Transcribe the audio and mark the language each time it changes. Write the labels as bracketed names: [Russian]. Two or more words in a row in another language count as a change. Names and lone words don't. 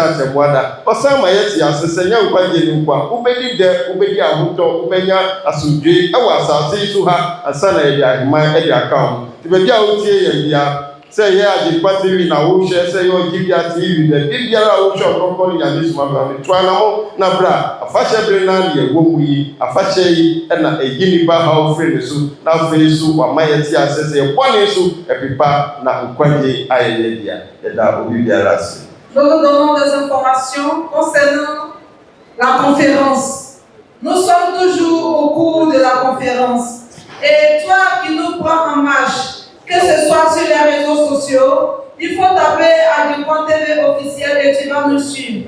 [Akan] atɛboada ɔsan ma yɛte ase sɛ nya nkwagye ne nkwa wobɛdi dɛ wobɛdi ahotɔ wobɛnya asomdwe ɛwɔ asase yi so ha ansa na yɛde aheman ɛde aka ho nti baabi a wotie yɛn bia sɛ yɛ Agyenkwa TV na wohwɛ sɛ yɛ Ɔgyebia TV baabi biara a wohwɛ ɔkorɔkorɔ ne Nyame somafo ne toa na mo na bra afahyɛ bere na ne yɛwɔ mu yi afahyɛ yi ɛna ɛyi nipa haw firi ne so na afei so wama yɛte ase sɛ yɛbɔne so ɛpepa na nkwagye ayɛ yɛ dea yɛda obi biara ase. [French] Nous vous donnons des informations concernant la conférence. Nous sommes toujours au cours de la conférence. Et toi qui nous prends en marche, que ce soit sur les réseaux sociaux, il faut taper Agyenkwa TV officiel et tu vas nous suivre.